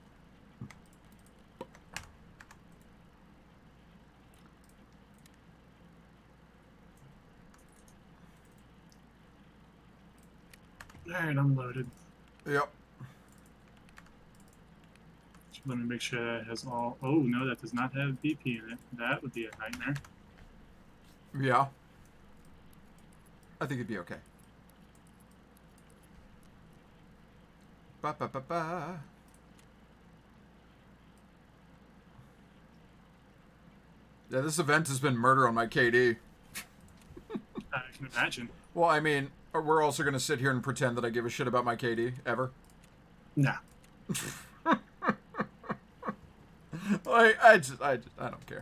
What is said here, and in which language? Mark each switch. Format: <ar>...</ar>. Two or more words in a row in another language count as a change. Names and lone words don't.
<en>Alright, I'm loaded. Yep. Just want to make sure that has all... Oh, no, that does not have BP in it. That would be a nightmare. Yeah. I think it'd be okay. Ba ba ba ba. Yeah, this event has been murder on my KD. I can imagine. Well, I mean, we're also going to sit here and pretend that I give a shit about my KD, ever. Nah. I don't care.</en>